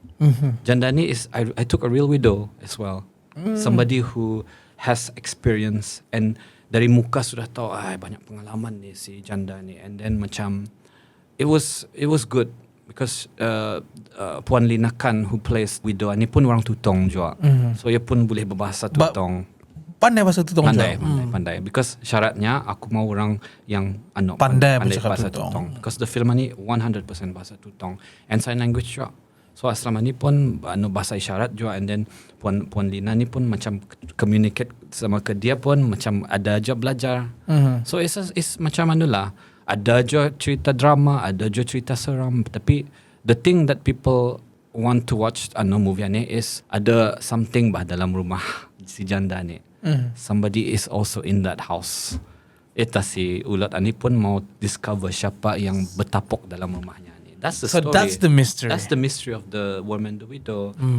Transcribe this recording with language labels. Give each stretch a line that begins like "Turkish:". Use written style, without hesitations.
Malay: Janda ni
English: is I took a real widow as well. Somebody who has experience and
Malay: dari muka sudah tahu banyak pengalaman ni si janda ni.
English: And then macam it was good because Puan Lina Khan who plays widow
Malay: ni pun orang Tutong juga. So ia pun boleh berbahasa Tutong. Pandai bahasa Tutong juga. Pandai because syaratnya aku mau orang yang pandai bahasa Tutong.
English: Because the film
Malay: ni 100% bahasa Tutong
English: and sign language
Malay: juga. So asrama ni pun bahasa isyarat juga,
English: and then
Malay: Puan Lina ni pun macam communicate sama ke dia pun macam ada je belajar.
English: So it's
Malay: macam lah. Ada je cerita drama, ada je cerita seram, tapi
English: the thing that people want to watch movie
Malay: ni is ada something dalam rumah si janda ni.
English: Somebody is also in that house.
Malay: Eta si ulat ni pun mau discover siapa yang bertapuk dalam rumahnya ni.
English: That's the story. So that's the mystery. That's the mystery of the Worm and the Widow.